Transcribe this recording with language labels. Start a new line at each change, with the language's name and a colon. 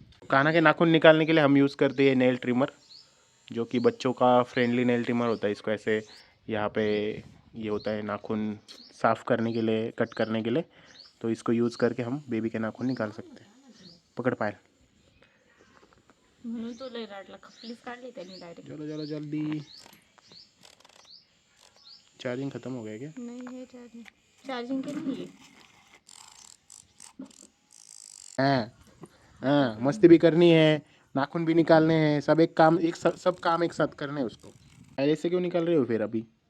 Hindi: कान्हा के नाखून निकालने के लिए हम यूज़ करते हैं नेल ट्रिमर, जो कि बच्चों का फ्रेंडली नेल ट्रिमर होता है। इसको ऐसे यहाँ पे ये होता है नाखून साफ़ करने के लिए, कट करने के लिए। तो इसको यूज़ करके हम बेबी के नाखून निकाल सकते हैं। पकड़ पायल
Marathi: म्हणून तो लय राडला खपलीच काढली त्यांनी डायरेक्ट।
Hindi: चलो चलो जल्दी। चार्जिंग ख़त्म हो गया क्या? नहीं है चार्जिंग के नहीं है। हाँ मस्ती भी करनी है, नाखून भी निकालने हैं। सब एक काम सब काम एक साथ करने हैं उसको। अरे इससे क्यों निकाल रहे हो फिर अभी?